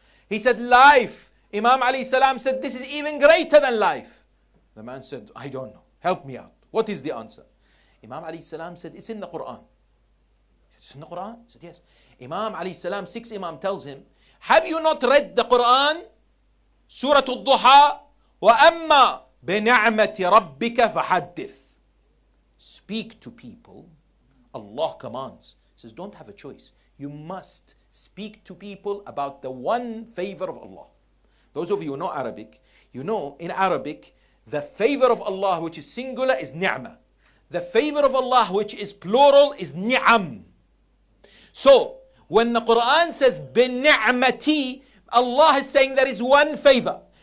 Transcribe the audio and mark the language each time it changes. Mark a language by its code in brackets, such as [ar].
[en] He said, life. Imam alayhi salam said, this is even greater than life. The man said, I don't know. Help me out. What is the answer? Imam alayhi salam said, it's in the Quran. It's in the Quran? He said, yes. Imam alayhi salam, sixth Imam tells him, have you not read the Quran? [ar] Surah Al-Duha, وَأَمَّا بِنِعْمَةِ رَبِّكَ فَحَدِّثْ. [en] Speak to people. Allah commands. He says, don't have a choice. You must speak to people about the one favor of Allah. Those of you who know Arabic, you know in Arabic, the favor of Allah which is singular is ni'mah. The favor of Allah which is plural is ni'am. So, when the Quran says, بِنِعْمَتِي, Allah is saying there is one favor.